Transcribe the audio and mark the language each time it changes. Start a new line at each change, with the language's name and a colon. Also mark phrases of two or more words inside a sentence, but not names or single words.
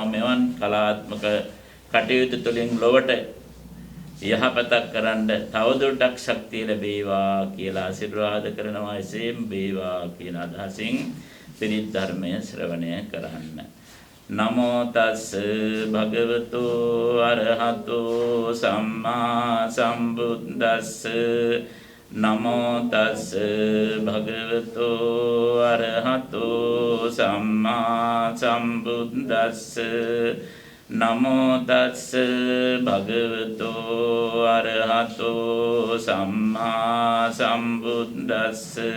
Sinhala: මෙවන් කලාත්මක කටයුතු තුළින් ලොවට යහපතක් කරන්න තවදුරටත් ශක්තිය ලැබේවා කියලා ආශිර්වාද කරනවා. එසේම වේවා කියන අදහසින් පිරිත් ධර්මය ශ්‍රවණය කරන්න.
Pali: නමෝ තස් භගවතු අරහතෝ සම්මා සම්බුද්දස්ස. නමෝ තස් භගවතු අරහතෝ සම්මා සම්බුද්දස්ස. නමෝ තස් භගවතු අරහතෝ සම්මා සම්බුද්දස්ස.